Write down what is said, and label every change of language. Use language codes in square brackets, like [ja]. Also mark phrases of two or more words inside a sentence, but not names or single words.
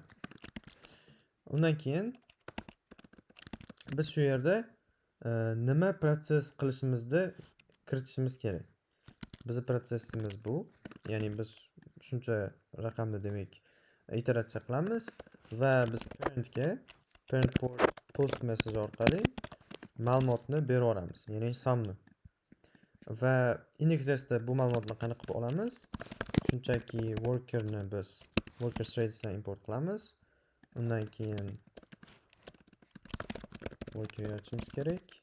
[uz] Undan keyin biz shu yerda nima proses qilishimizni kiritishimiz kerak. Bizning protsessimiz bu. Ya'ni biz shuncha raqamni demak iteratsiya qilamiz va biz [en] parent port post message [uz] orqali ma'lumotni berib yuboramiz, ya'ni sumni. Va index.jsda bu ma'lumotni qanaqa qilib olamiz? Shunchaki workerni biz [en] worker threadsdan [uz] import qilamiz. Undan keyin worker yaratishimiz kerak.